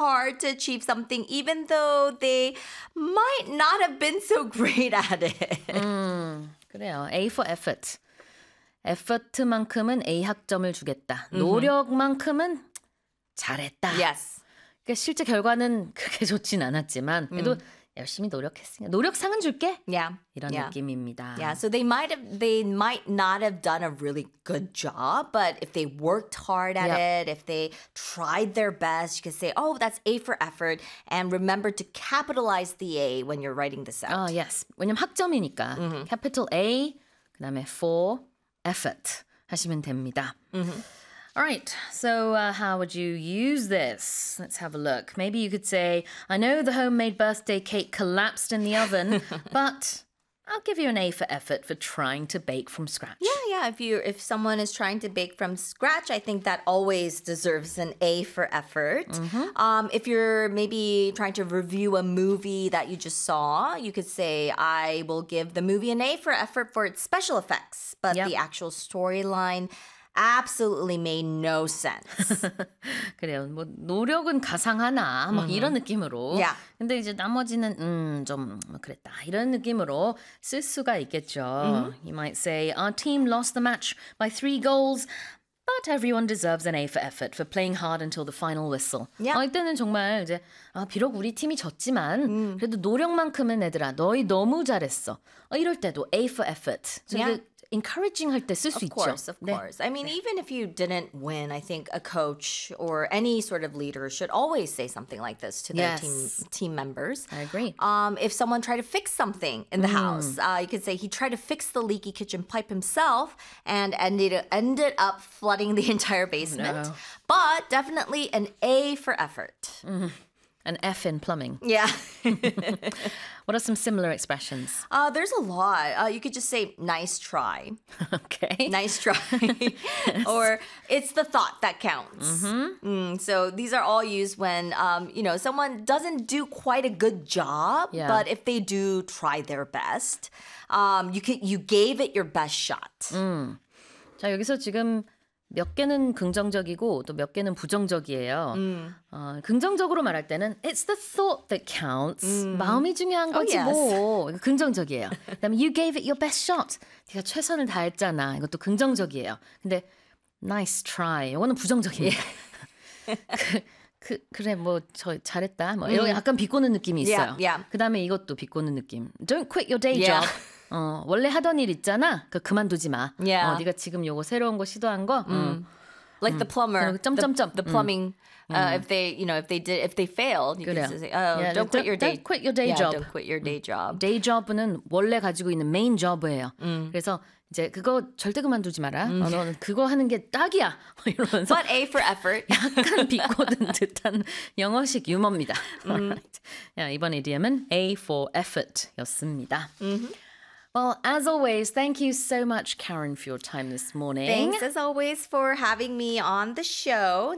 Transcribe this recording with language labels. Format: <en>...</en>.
<en>hard to achieve something, even though they might not have been so great at it.</en> <ko>그래요. A for effort. 에퍼트만큼은 A 학점을 주겠다. 노력만큼은 잘했다.</ko> <en>Yes.</en> <ko>그러니까 실제 결과는 그렇게 좋진 않았지만 그래도 열심히 노력했으니까 노력상은 줄게.</ko> <en>Yeah.</en> <ko>이런</ko> <en>yeah.</en> <ko>느낌입니다.</ko> <en>Yeah. So they might not have done a really good job, but if they worked hard at it, if they tried their best, you could say, "Oh, that's A for effort." And remember to capitalize the A when you're writing this out. Oh, yes.</en> <ko>왜냐면 학점이니까 capital A 그다음에 for effort 하시면 됩니다. Mm-hmm.</ko> <en>All right, so how would you use this? Let's have a look. Maybe you could say, I know the homemade birthday cake collapsed in the oven, but I'll give you an A for effort for trying to bake from scratch. Yeah, yeah. If someone is trying to bake from scratch, I think that always deserves an A for effort. Mm-hmm. If you're maybe trying to review a movie that you just saw, you could say, I will give the movie an A for effort for its special effects, but the actual storyline absolutely made no sense.</en> <ko>그래요. 뭐 노력은 가상하나 뭐 이런 느낌으로.</ko> <en>Yeah.</en> <ko>근데 이제 나머지는 좀 그랬다. 이런 느낌으로 쓸 수가 있겠죠. Mm-hmm.</ko> <en>You might say our team lost the match by 3 goals, but everyone deserves an A for effort for playing hard until the final whistle. Yeah.</en> <ko>아, 이때는 정말 이제 아 비록 우리 팀이 졌지만 그래도 노력만큼은 얘들아 너희 너무 잘했어. 아, 이럴 때도 A for effort.</ko> <en>So yeah.</en> <ko>Encouraging 할 때 쓸 수 있죠.</ko> <en>Of course, of course. 네. I mean, 네. even if you didn't win, I think a coach or any sort of leader should always say something like this to their team members. I agree. If someone tried to fix something in the house, you could say he tried to fix the leaky kitchen pipe himself and ended up flooding the entire basement. No. But definitely an A for effort. An F in plumbing. Yeah. What are some similar expressions? There's a lot. You could just say, nice try. Okay. Nice try. Or it's the thought that counts. Mm-hmm. So these are all used when, you know, someone doesn't do quite a good job, but if they do try their best, you gave it your best shot.</en> <ko>자, 여기서 지금 몇 개는 긍정적이고 또 몇 개는 부정적이에요. 긍정적으로 말할 때는</ko> <en>it's the thought that counts.</en> <ko>마음이 중요한 거지</ko> <en>Oh, yes.</en> <ko>뭐. 긍정적이에요. 그다음에</ko> <en>you gave it your best shot.</en> <ko>네가 최선을 다했잖아. 이것도 긍정적이에요. 근데 nice try. 이거는 부정적입니다. 그래 뭐 저 잘했다. 뭐 이런 약간 비꼬는 느낌이 있어요.</ko> <en>Yeah, yeah.</en> <ko>그다음에 이것도 비꼬는 느낌.</ko> <en>Don't quit your day job.</en> <ko>어, 원래 하던 일 있잖아. 그 그만두지 마.</ko> <en>Yeah.</en> <ko>어, 네가 지금 요거 새로운 거 시도한 거.</ko> <en>Like the plumber.</en> <ko>점점점.</ko> <en>The plumbing. If they, you know, if they failed, you can say, don't quit your day job. Don't quit your day job.</en> <ko>Day job은 원래 가지고 있는 main job예요. 그래서 이제 그거 절대 그만두지 마라. 너는 그거 하는 게 딱이야. 이러면서.</ko> <en>But A for effort.</en> <ko>약간 비꼬든 듯한 영어식 유머입니다.</ko> <en>Right.</en> <ko>야, 이번 idiom은 A for effort였습니다.</ko> <en>Well, as always, thank you so much, Karen, for your time this morning. Thanks, as always, for having me on the show.</en>